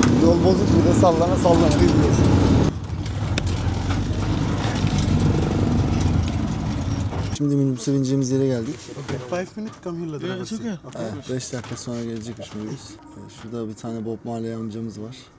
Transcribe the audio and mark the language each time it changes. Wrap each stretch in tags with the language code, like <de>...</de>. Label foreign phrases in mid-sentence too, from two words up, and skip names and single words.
<tr>Yol bozuk, bir de sallana sallana gidiyorsun. Şimdi minibüse bineceğimiz yere geldik.</tr> <en>5 minutes come here.</en> <tr>Evet, 5 dakika sonra gelecekmiş minibüs. Şurada bir tane Bob Marley amcamız var.</tr>